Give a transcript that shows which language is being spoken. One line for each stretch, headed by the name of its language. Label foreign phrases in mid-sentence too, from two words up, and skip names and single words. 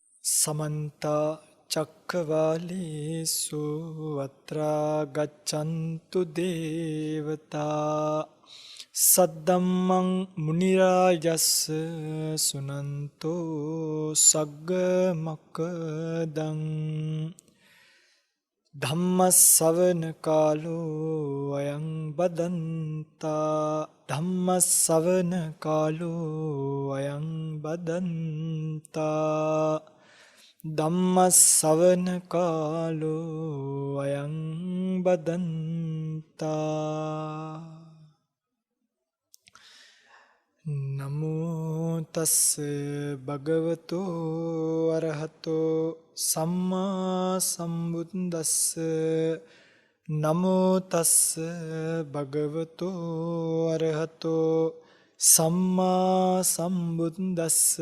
Pali: समन्त चक्रवालेषु अत्रा गच्छन्तु देवता सद्धम्मं मुनिराजस्य सुनन्तो सग्गमकदं धम्मස්සවන කාලෝ අයං බදන්තා ධම්මස්සවන කාලෝ අයං බදන්තා ධම්මස්සවන කාලෝ අයං බදන්තා නමෝ තස්ස භගවතෝ අරහතෝ සම්මා සම්බුද්දස්ස නමෝ තස්ස භගවතෝ අරහතෝ සම්මා සම්බුද්දස්ස